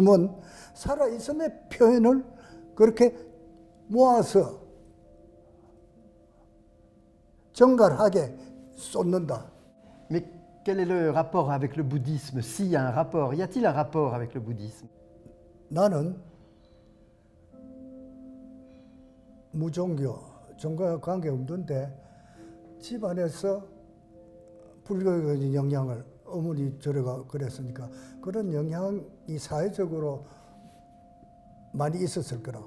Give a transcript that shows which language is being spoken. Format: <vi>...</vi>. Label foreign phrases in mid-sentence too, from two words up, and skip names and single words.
<ko>숨은 살아있음의 표현을 그렇게 모아서 정갈하게 쏟는다.</ko> <fr>Mais quel est le rapport avec le bouddhisme? S'il y a un rapport, y a-t-il un rapport avec le bouddhisme?</fr> <ko>나는 무종교, 종교와 관계 없는데 집안에서 불교의 영향을 어머니 저래가 그랬으니까 그런 영향이 사회적으로 많이 있었을 거라.</ko>